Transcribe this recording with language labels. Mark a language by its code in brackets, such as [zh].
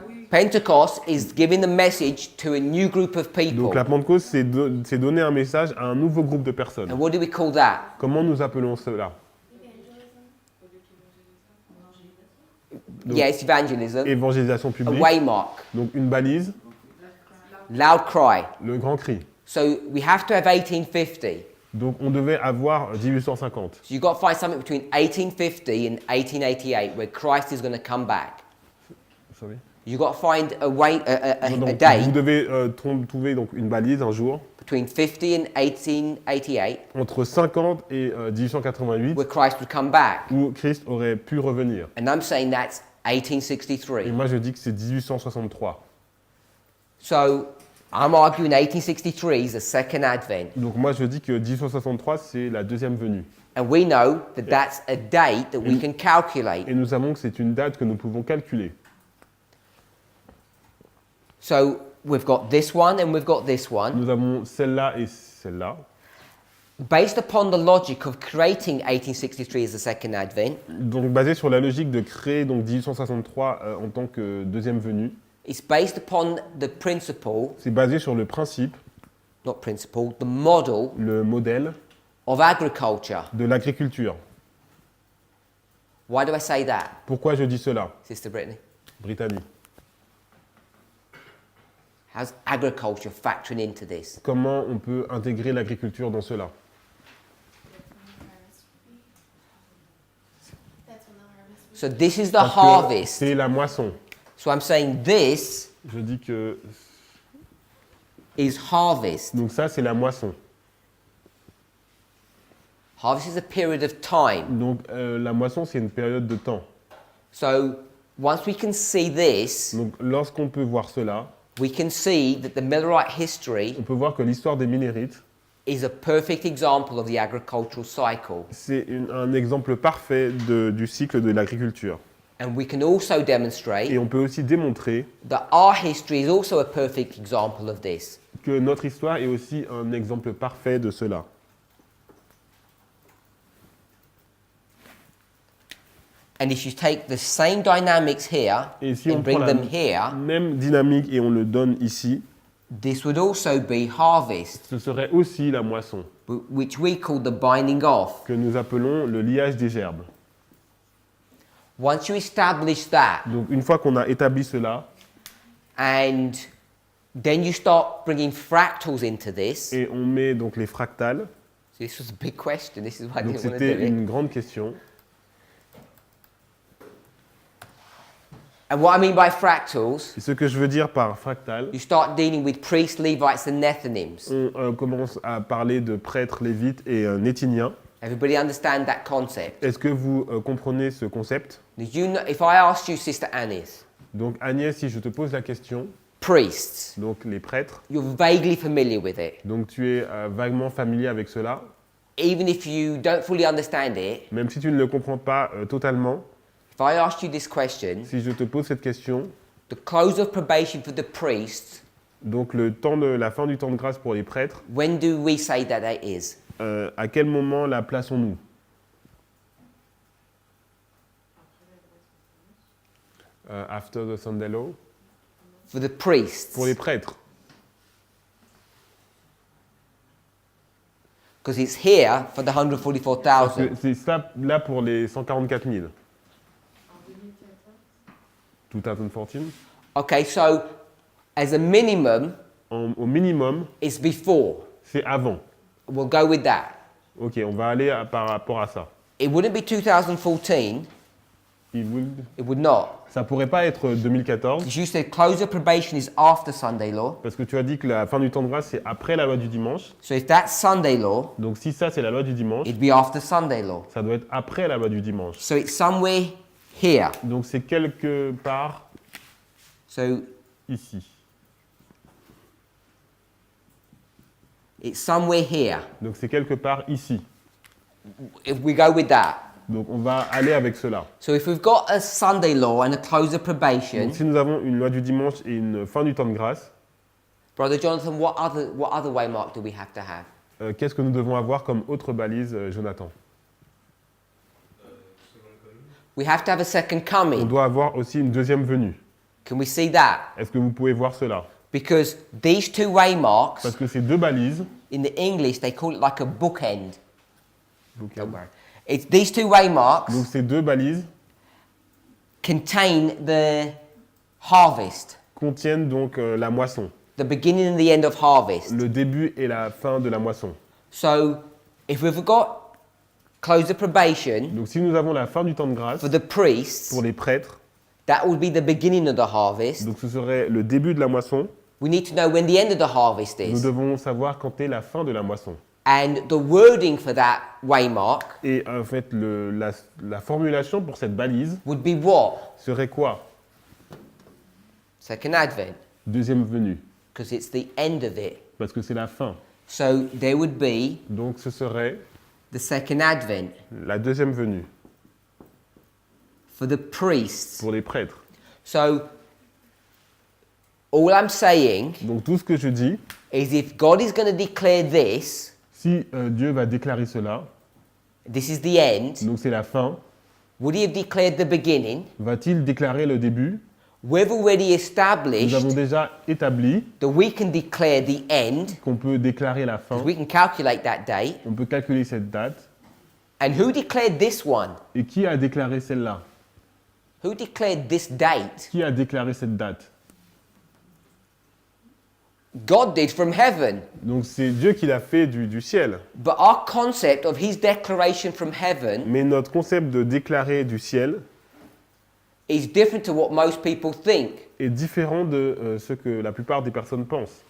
[en] Pentecost is giving the message to a new group of people. [fr] Donc la Pentecôte, c'est donner un message à un nouveau groupe de personnes. [en] And what do we call that? [fr] Comment nous appelons cela? Donc, [en] Yes, evangelism. [fr] évangélisation A publique, [en] waymark. [fr] donc une balise, [en] Loud cry. [fr] le grand cri. [en] So we have to have 1850. [fr] Donc on devait avoir 1850. [en] So you've got to find something between 1850 and 1888 where Christ is going to come back. Sorry. You've got to find a way, a [fr] Donc, vous [en] date [fr] devez trouver donc une balise un jour [en] between 50 and 1888 [fr] entre 50 et 1888 [en] where Christ would come back. [fr] où Christ aurait pu revenir. [en] And I'm saying that's [fr] Et [en] 1863. [fr] moi je dis que c'est 1863. [en] So I'm arguing 1863 is the second advent. [fr] Donc moi je dis que 1863 c'est la deuxième venue. [en] And we know that that's a date that we can calculate. [fr] Et nous savons que c'est une date que nous pouvons calculer. [en] So we've got this one and we've got this one. [fr] Nous avons celle-là et celle-là. [en] Based upon the logic of creating 1863 as the second advent, [fr] Donc basé sur la logique de créer donc 1863 en tant que deuxième venue, [en] it's based upon the principle, [fr] c'est basé sur le principe, [en] not principle, the model [fr] le modèle [en] of agriculture. [fr] de l'agriculture. [en] Why do I say that, [fr] Pourquoi je dis cela, [en] Sister Brittany? [fr] Brittany? [en] How's agriculture factoring into this? [fr] Comment on peut intégrer l'agriculture dans cela? [en] So this is the [fr] Parce que [en] harvest. [fr] c'est la moisson. [en] So I'm saying this [fr] Je dis que [en] is harvest. [fr] donc ça c'est la moisson. [en] Harvest is a period of time. [fr] Donc la moisson c'est une période de temps. [en] So once we can see this, [fr] Donc lorsqu'on peut voir cela, [en] we can see that the Millerite history [fr] on peut voir que l'histoire des Millérites [en] is a perfect example of the agricultural cycle. [fr] C'est un exemple parfait du cycle de l'agriculture. [en] And we can also demonstrate [fr] Et on peut aussi démontrer [en] that our history is also a perfect example of this. [fr] que notre histoire est aussi un exemple parfait de cela. [en] And if you take the same dynamics here [fr] Et si on [en] and bring [fr] la [en] them here, [fr] même dynamique et on le donne ici, [en] this would also be harvest, [fr] ce serait aussi la moisson, [en] which we call the binding off. [fr] que nous appelons le liage des gerbes. [en] Once you establish that, [fr] Donc une fois qu'on a établi cela, [en] and then you start bringing fractals into this. [fr] et on met donc les fractales, [en] So this was a big question. This is why I [fr] donc [en] didn't want to [fr] c'était [en] do it. [fr] une grande question. [en] And what I mean by fractals, [fr] Et ce que je veux dire par fractal, [en] you start dealing with priests, Levites, and Nethinims. [fr] on commence à parler de prêtres, lévites et néthiniens. [en] Everybody understand that concept? [fr] Est-ce que vous comprenez ce concept? [en] Did you know, if I asked you, Sister Anis, [fr] Donc Agnès, si je te pose la question, [en] priests, [fr] donc les prêtres, [en] you're vaguely familiar with it. [fr] donc tu es vaguement familier avec cela, [en] Even if you don't fully understand it, [fr] même si tu ne le comprends pas totalement, [en] if I asked you this question, [fr] si je te pose cette question, [en] the close of probation for the priests, [fr] donc la fin du temps de grâce pour les prêtres, [en] when do we say that it is? [fr] à quel moment la plaçons-nous? [en] After the Sunday law? For the priests. [fr] Pour les prêtres. [en] Because it's here for the [fr] Parce [en] 144,000. [fr] que c'est ça là pour les 144 000. [en] 2014. Okay, so as a minimum, [fr] Au minimum, [en] it's before. [fr] c'est avant. [en] We'll go with that. [fr] Ok, on va aller par rapport à ça. [en] It wouldn't be 2014. It would not. [fr] Ça pourrait pas être 2014, [en] Because you said close of probation is after Sunday law. [fr] parce que tu as dit que la fin du temps de grâce, c'est après la loi du dimanche. [en] So if that's Sunday law, [fr] Donc si ça, c'est la loi du dimanche, [en] it'd be after Sunday law. [fr] ça doit être après la loi du dimanche. [en] So it's somewhere here. [fr] Donc c'est quelque part [en] So [fr] ici. [en] it's somewhere here. [fr] Donc c'est quelque part ici. [en] If we go with that. [fr] Donc on va aller avec cela. [en] So if we've got a Sunday law and a close of probation, [fr] Donc si nous avons une loi du dimanche et une fin du temps de grâce, [en] Brother Jonathan, what other waymark do we have to have? [fr] qu'est-ce que nous devons avoir comme autre balise, Jonathan? [en] We have to have a second [fr] On [en] coming. [fr] doit avoir aussi une deuxième venue. [en] Can we see that? [fr] Est-ce que vous pouvez voir cela? [en] Because these two waymarks, [fr] Parce que ces deux balises, [en] in the English, they call it like a bookend. Don't worry. It's these two waymarks [fr] donc ces deux balises [en] contain the harvest, [fr] contiennent donc la moisson, [en] the beginning and the end of harvest. [fr] le début et la fin de la moisson. [en] So if we've got close of probation [fr] Donc si nous avons la fin du temps de grâce [en] for the priests, [fr] pour les prêtres, [en] that would be the beginning of the harvest. [fr] donc ce serait le début de la moisson, [en] We need to know when the end of the harvest [fr] nous [en] is. [fr] devons savoir quand est la fin de la moisson. [en] And the wording for that waymark [fr] Et en fait, la formulation pour cette balise [en] would be what? [fr] serait quoi? [en] Second Advent, [fr] Deuxième venue, [en] because it's the end of it. [fr] parce que c'est la fin. [en] So there would be [fr] Donc ce serait [en] the second Advent [fr] la deuxième venue [en] for the priests. [fr] pour les prêtres. [en] So all I'm saying [fr] Donc tout ce que je dis, [en] is if God is going to declare this, [fr] si Dieu va déclarer cela, [en] this is the end, [fr] donc c'est la fin, [en] would he have declared the beginning? [fr] va-t-il déclarer le début? [en] We've already [fr] Nous [en] established [fr] avons déjà établi [en] that we can declare the end, [fr] qu'on peut déclarer la fin, [en] we can calculate that date. [fr] on peut calculer cette date. [en] And who declared this one? [fr] Et qui a déclaré celle-là? [en] Who declared this date? [fr] Qui a déclaré cette date? [en] God did from heaven. [fr] Donc c'est Dieu qui l'a fait du ciel. [en] But our concept of his declaration from heaven [fr] Mais notre concept de déclarer du ciel [en] is different to what most people think. [fr] est différent de ce que la plupart des personnes pensent.